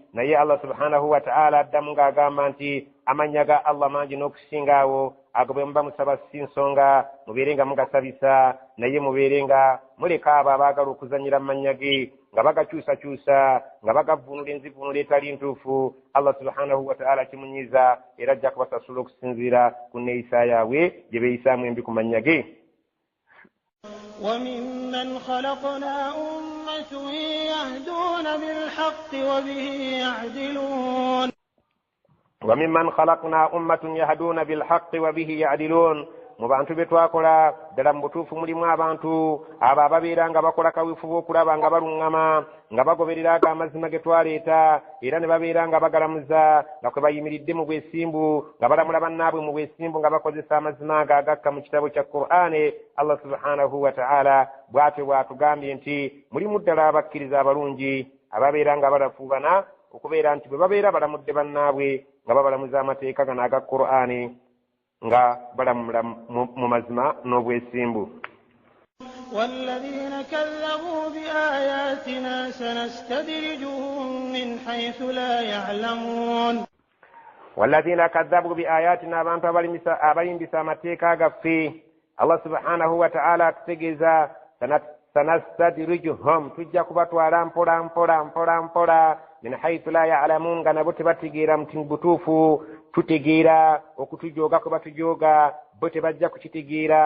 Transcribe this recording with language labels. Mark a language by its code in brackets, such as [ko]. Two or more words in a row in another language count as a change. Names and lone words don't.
[lg] Naye Allah [ar] سبحانه وتعالى [lg] addamu ng'agamba nti amannya ga Allah mangi n'okusingaawo, ago bwe muba musaba si nsonga mubeere nga mugasabisa, naye mubeere nga muleka abo abaagala okuzannyira mu mannya ge nga bagakyusakyusa nga bagavvuunula enzivuunula etali ntuufu. Allah [ar] سبحانه وتعالى [lg] kimunyiza era ajja kubasasula okusinziira ku nneeyisa yaabwe gye beeyisaamu embi ku mannya ge. [ar] وممن خلقنا أمة يهدون بالحق وبه يعدلون وممن خلقنا أمة يهدون بالحق وبه يعدلون. [lg] mu bantu be twakola ddala mu butuufu mulimu abantu abo ababeera nga bakola kaweefube okulaba nga baluŋŋama nga bagoberera ago amazima ge twaleeta era ne babeera nga bagalamuza nga kwe bayimiridde mu bwesimbu nga balamula bannaabwe mu bwesimbu nga bakozesa amazima ago agakka mu kitabo kya Qur'ani. Allah [ar] سبحانه وتعالى [lg] bw'atyo bw'atugambye nti mulimu ddala abakkiriza abalungi ababeera nga balafuubana okubeera nti bwe babeera balamudde bannaabwe nga babalamuza amateeka gano aga Qur'ani nga balamula mu mazima n'obwesimbu. [ar] والذين كذبوا بآياتنا سنستدرجهم من حيث لا يعلمون. والذين كذبوا بآياتنا [lg] abantu abalimbisa amateeka gaffe Allah [ar] سبحانه وتعالى [lg] atutegeeza sanastadrijuhum tujja kubatwala mpola mpola mpola mpola [ar] من حيث لا يعلمون [lg] nga nabo tebategeera muti butuufu tutegeera okutujooga kwe batujooga bo tebajja kukitegeera.